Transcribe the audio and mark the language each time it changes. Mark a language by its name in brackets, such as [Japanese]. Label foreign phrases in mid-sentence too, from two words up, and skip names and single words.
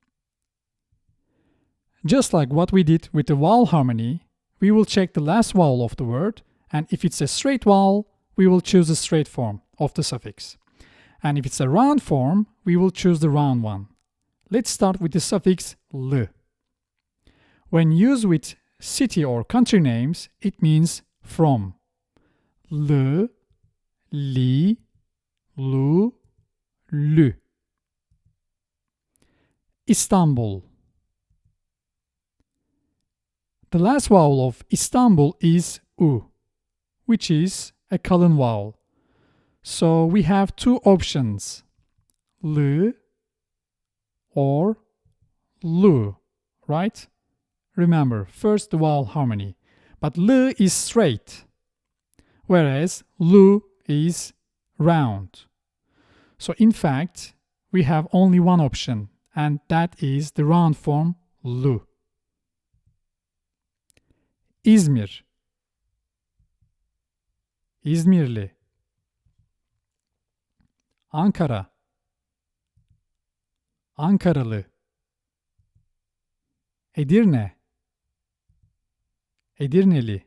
[English] Just like what we did with the vowel harmony, we will check the last vowel of the word, and if it's a straight vowel, we will choose the straight form of the suffix. And if it's a round form, we will choose the round one. Let's start with the suffix l. When used with city or country names, it means from. L, li, lu, lü. Istanbul. The last vowel of Istanbul is U, which is a kalın vowel. So we have two options, L or Lu, right? Remember, first the vowel harmony. But L is straight, whereas Lu is round. So in fact, we have only one option, and that is the round form Lu. [Turkish] İzmir, İzmirli. Ankara, Ankaralı. Edirne, Edirneli.